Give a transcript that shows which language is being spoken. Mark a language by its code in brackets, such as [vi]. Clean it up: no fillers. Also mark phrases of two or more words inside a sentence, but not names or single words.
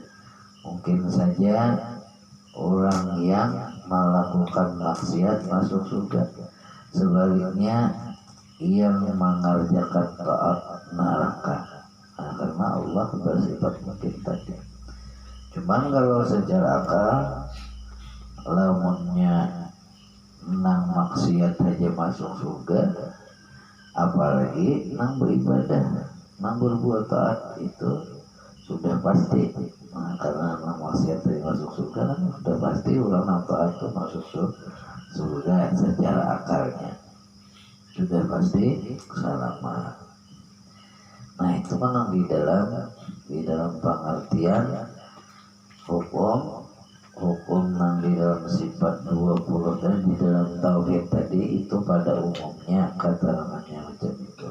[id] Mungkin saja orang yang melakukan maksiat masuk surga, sebaliknya yang mengerjakan taat neraka. Nah, karena Allah bersifat mungkin tadi. Cuman kalau secara akal, [bjn] lamunnya nang maksiat aja masuk surga, apalagi nang beribadah, nang berbuat taat itu sudah pasti. [id] Nah, karena nang maksiat aja masuk surga kan sudah pasti orang nang taat itu masuk surga secara akalnya sudah pasti selamat. Nah itu kan di dalam pengertian hukum yang di dalam sifat 20 dan di dalam tauhid tadi itu pada umumnya keterangannya macam itu.